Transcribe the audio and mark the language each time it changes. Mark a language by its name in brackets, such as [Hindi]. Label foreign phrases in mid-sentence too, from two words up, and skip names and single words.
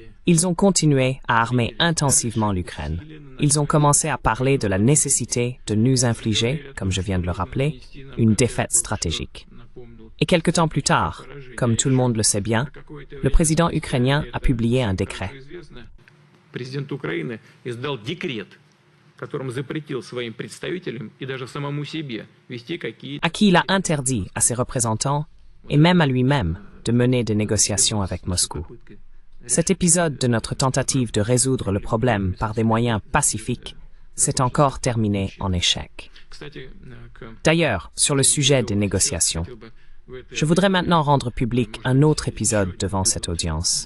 [French] Ils ont continué à armer intensivement l'Ukraine. Ils ont commencé à parler de la nécessité de nous infliger, comme je viens de le rappeler, une défaite stratégique. Et quelque temps plus tard, comme tout le monde le sait bien, le président ukrainien a publié un décret. [Russian] Президент Украины издал декрет, которым запретил своим представителям и даже самому себе вести какие-то... [French] À qui il a interdit à ses représentants, et même à lui-même, de mener des négociations avec Moscou. Cet épisode de notre tentative de résoudre le problème par des moyens pacifiques s'est encore terminé en échec. D'ailleurs, sur le sujet des négociations, je voudrais maintenant rendre public un autre épisode devant cette audience.